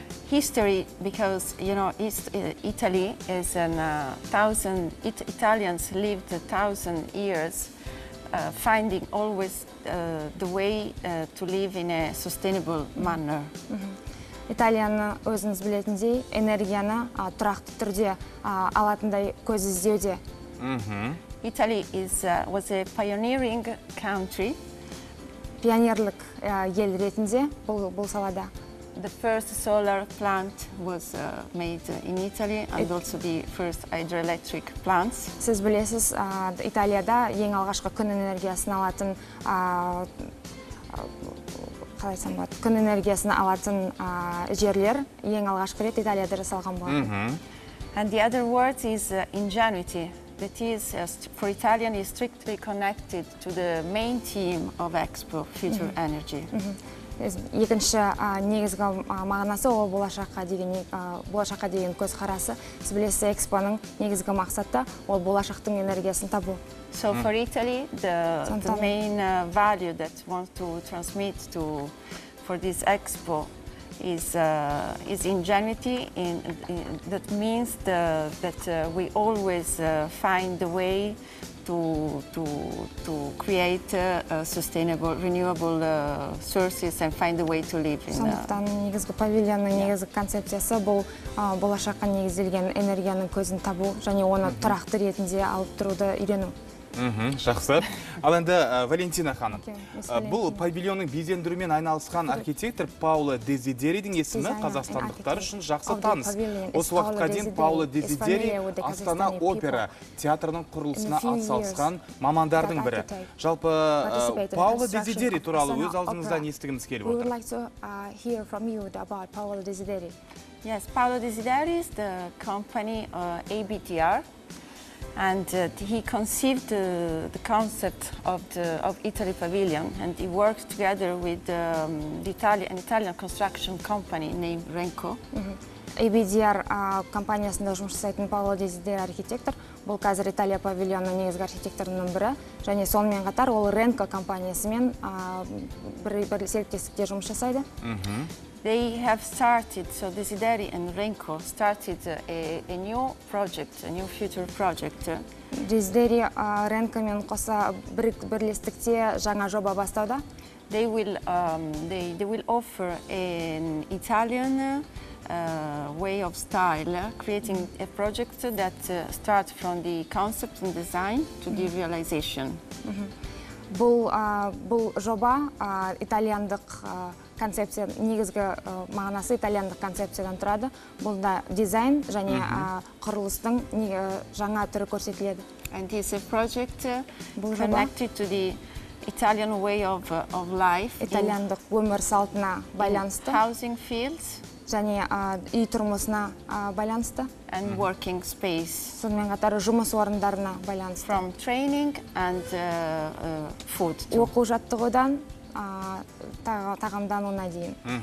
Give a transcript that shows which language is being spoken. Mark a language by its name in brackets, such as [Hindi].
[English] History, because you know Italy is Italians lived 1,000 years finding always the way to live in a sustainable manner. [Kazakh] Италияны өзіңіз білетіндей энергияны тұрақты түрде алатындай көз іздеуде. [English] Italy was a pioneering country. [Kazakh] Пионерлік ел ретінде бұл салада. [English] The first solar plant was made in Italy and also the first hydroelectric plants. [Kazakh] Сіз білесіз, Италияда ең алғашқы күн энергиясын алатын жерлер ең алғашқы рет Италияда жасалған болатын. [English] And the other word is ingenuity. That is, for Italian, is strictly connected to the main theme of Expo, future energy. [Kazakh] Екінші негізгі мағынасы ол болашаққа деген көзқарасы. Сіз білесіз, Экспоның негізгі мақсаты ол болашақтың энергиясын табу. [English] So for Italy, the main value that wants to transmit for this Expo is ingenuity. That means that we always find the way to create sustainable, renewable sources and find a way to live in. [Kazakh] Сондықтан негізгі павильонның негізгі концепциясы бұл болашаққа негізделген энергияның көзін табу және оны тұрақты ретінде алып тұруды үйрену. Жақсы. Ал енді Валентина ханым, бұл павильонның безендірумен айналысқан архитектор Пауло Дезидеридің есімі қазақстандықтар үшін жақсы таныс. Осы уақытқа дейін Пауло Дезидери Астана опера театрының құрылысына атсалысқан мамандардың бірі. Жалпы Пауло Дезидери туралы өз аузыңыздан естігіміз келіп отыр. [English] Yes, Paolo Desideri is the company ABTR. And he conceived the concept of Italy Pavilion, and he worked together with an Italian construction company named Renko. [Kazakh] ABTR компаниясында жұмыс жасайтын Пауло Дезидери архитектор. Бұл қазір Италия павильонының негізгі архитекторының бірі. Және сонымен қатар ол Renko компаниясымен бір серіктестікте жұмыс жасайды. [English] They have started, so Desideri and Renko started a new project, a new future project. [Kazakh] Desideri Renko мен қоса бірлестікте жаңа жоба бастауда. [English] they will offer an Italian way of style, creating a project that starts from the concept and design to the realization. [Kazakh] Бұл жоба итальяндық концепция, негізгі мағынасы итальяндық концепциядан тұрады. Бұл да дизайн және құрылыстың жаңа түрі көрсетіледі. [English] And this project connected to the Italian way of life. [Kazakh] Итальяндық өмір салтына байланысты. [English] Housing fields. [Kazakh] Және үй тұрмысына байланысты. [English] And working space. [Kazakh] Сонымен қатар жұмыс орындарына байланысты. [English] From training and food. [Kazakh] Оқу жаттығудан тағамдануына дейін.